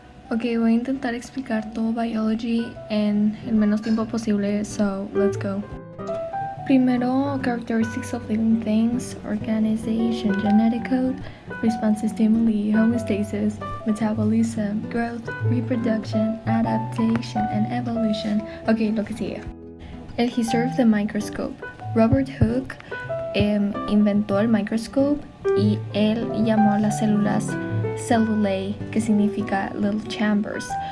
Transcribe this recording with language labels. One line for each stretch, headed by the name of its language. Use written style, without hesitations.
Spanish: Ok, voy a intentar explicar todo biology en el menos tiempo posible,
English: so let's go. Primero, characteristics of living things, organization, genetic code, response to stimuli, homeostasis, metabolism, growth, reproduction, adaptation, and evolution.
Spanish: Ok, lo que sigue. El
English: history of the microscope.
Spanish: Robert Hooke inventó el microscope y él llamó a las células cellulae, que significa
English: little chambers.